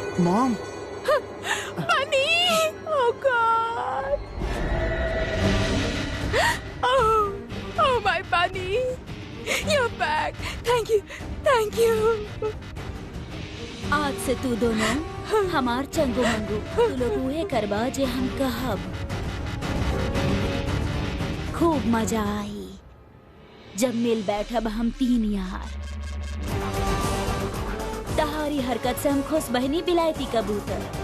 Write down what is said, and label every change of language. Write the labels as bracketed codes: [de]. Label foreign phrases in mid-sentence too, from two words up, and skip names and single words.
[en] mom बनी, oh God, oh my bunny, you're back, thank you. [bho] आज से तू दोनों हमार चंगू मंगू, तू लोग उहे करबा जे हम कहब। खूब मजा आई जब मिल बैठब हम तीन यार। तहारी हरकत से हम खुश बहनी बिलायती कबूतर।